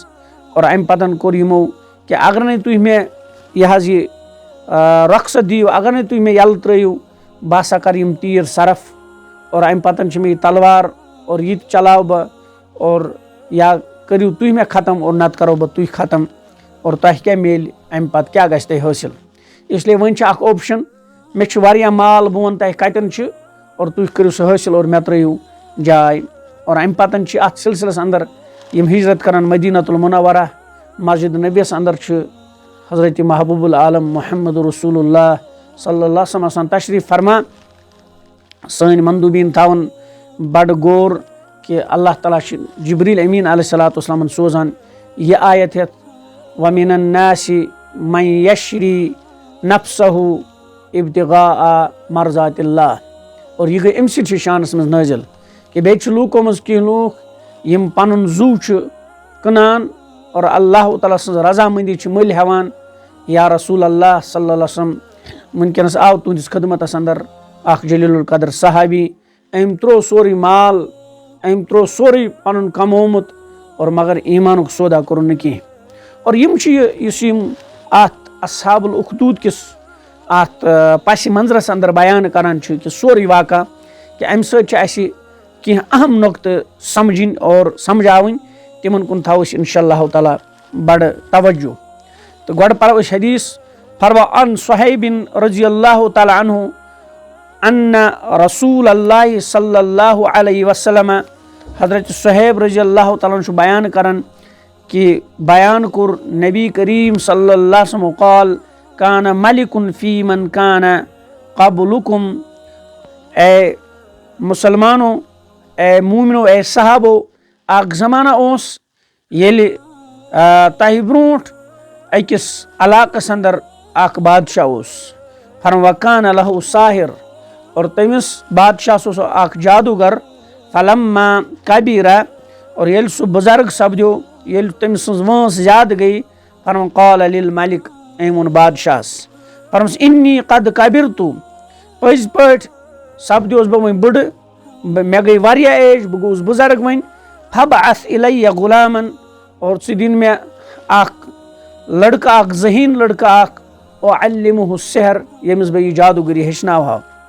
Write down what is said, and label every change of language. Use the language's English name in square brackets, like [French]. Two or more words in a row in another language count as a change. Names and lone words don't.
[Kashmiri] اور اَمہِ پَتہٕ کوٚر یِمو کہِ اگر نَے تُہۍ مےٚ یہِ حظ یہِ رۄخصت دِیِو, اگر نَے تُہۍ مےٚ یَلہٕ ترٛٲیِو, بہٕ ہسا کَرٕ یِم تیٖر صرف اور اَمہِ پَتہٕ چھِ مےٚ یہِ تلوار اور یہِ تہِ چلاو بہٕ اور یا کٔرِو تُہۍ مےٚ ختم اور نَتہٕ کَرو بہٕ تُہۍ ختم اور تۄہہِ کیٛاہ میلہِ اَمہِ پَتہٕ کیٛاہ گژھِ تۄہہِ حٲصِل. اِسلیے وۄنۍ چھِ اَکھ اوپشَن, مےٚ چھُ واریاہ مال, بہٕ وَنہٕ تۄہہِ کَتٮ۪ن چھِ اور تُہۍ کٔرِو سُہ حٲصِل اور مےٚ ترٛٲیِو جاے. اور اَمہِ پَتہٕ چھِ اَتھ سِلسِلَس اَندر یِم ہِجرت کَران مدیٖنۃ المنورہ مسجد نبیَس اَندر چھُ حضرت محبوب العالم محمد رسول اللہ [Arabic] صلی اللہ علیہ وسلم [Kashmiri] آسان تشریٖف فرما. سٲنۍ مندوٗبیٖن تھاوان بَڑٕ غور کہِ اللہ تعالیٰ چھِ جبریٖل امیٖن [Arabic] علیہ صلاتُ [Kashmiri] وسلامَن سوزان یہِ آیت ہٮ۪تھ [Arabic] وَمِنَ الناس من یشری نفسہُ ابتغاء مرضات اللہ. [Kashmiri] اور یہِ گٔے أمۍ سٕنٛدۍ شانَس منٛز نٲزِل کہِ بیٚیہِ چھِ لوٗکو منٛز کینٛہہ لوٗکھ یِم پَنُن زُو چھِ کٕنان اور اللہ تعالیٰ سٕنٛز رضامٔندی چھِ مٔلۍ ہٮ۪وان. [Arabic] یا رسول اللہ صلی اللہ علیہ وسلم [Kashmiri] وٕنکٮ۪نَس آو تُہنٛدِس خدمتَس اَندر اکھ [Arabic] جلیٖل القدر [Kashmiri] صحابی, أمۍ ترٛوو سورُے مال, أمۍ ترٛوو سورُے پَنُن کمومُت اور مگر ایٖمانُک سودا کوٚرُن نہٕ کینٛہہ. اور یِم چھِ یُس یِم اَتھ اصحاب الاخدوٗد کِس اَتھ پسہِ منظرَس اَندر بیان کران چھِ کہِ سورُے واقعہ کہِ اَمہِ سۭتۍ چھِ اَسہِ کینٛہہ اہم نۄقطہٕ سمجھِنۍ اور سمجھاوٕنۍ, تِمن کُن تھاوو أسۍ [Arabic] انشاء اللہ تعالیٰ [Kashmiri] بڑٕ توجہ. تہٕ گۄڈٕ پرو أسۍ حدیٖث. [Arabic] فروا عن صہیب رضی اللہ تعالیٰ عنہ ان رسول اللہ صلی اللہ علیہ وسلم, حضرت صہیب رضی اللہ تعالیٰ عنہ [Kashmiri] چھُ بیان کران کہِ بیان کوٚر [Arabic] نبی کریم صلی اللہ علیہ وسلم قال کان ملکن فی من کان قبلکم. [Kashmiri] اے مُسلمانو, اے موٗمنو, اے صحابو, اکھ زمانہ اوس ییٚلہِ تۄہہِ برونٛٹھ أکِس علاقس اندر اکھ بادشاہ اوس. [Arabic] فرم وکان لہو ساحر, [Kashmiri] اور تٔمِس بادشاہس اوس اکھ جادوگر. [Arabic] فلما کبیرا, [Kashmiri] اور ییٚلہِ سُہ بُزرگ سپدیو, ییٚلہِ تٔمۍ سٕنٛز وٲنٛس زیادٕ گٔے, [Arabic] فرم قال للملک, [Kashmiri] أمۍ ووٚن بادشاہس [Arabic] فرمس انی قد کبرتُ, [Kashmiri] پٔزۍ پٲٹھۍ سپدیوس بہٕ وۄنۍ بٕڑٕ, مےٚ گٔے واریاہ ایج, بہٕ گوٚوُس بُزرگ وۄنۍ. [Arabic] فبعث الیہ غلامن, [Kashmiri] اور ژٕ دِن مےٚ اکھ لڑکہٕ اکھ, ذہیٖن لڑکہٕ اکھ, [Arabic] اعلمہ السحر, [Kashmiri] ییٚمِس بہٕ یہِ جادوگٔری ہیٚچھناوہا.